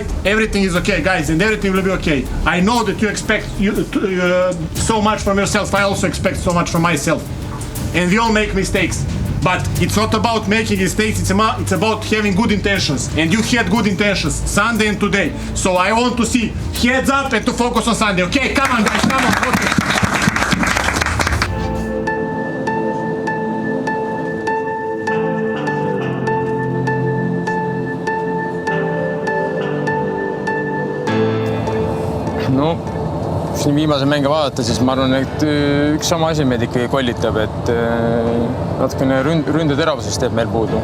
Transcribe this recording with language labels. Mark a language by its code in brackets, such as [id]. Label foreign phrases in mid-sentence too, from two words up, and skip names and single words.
[en] Everything is okay, guys, and everything will be okay. I know that you expect so much from yourself. I also expect so much from myself. And we all make mistakes. But it's not about making mistakes, it's about having good intentions. And you had good intentions Sunday and today. So I want to see heads up and to focus on Sunday. Okay, come on guys, come on. Okay. [et] No, siin viimase mänge vaadata, siis ma arvan, et üks sama asi meid ikkagi kollitab, et natukene ründeteravusest teeb meil puudu.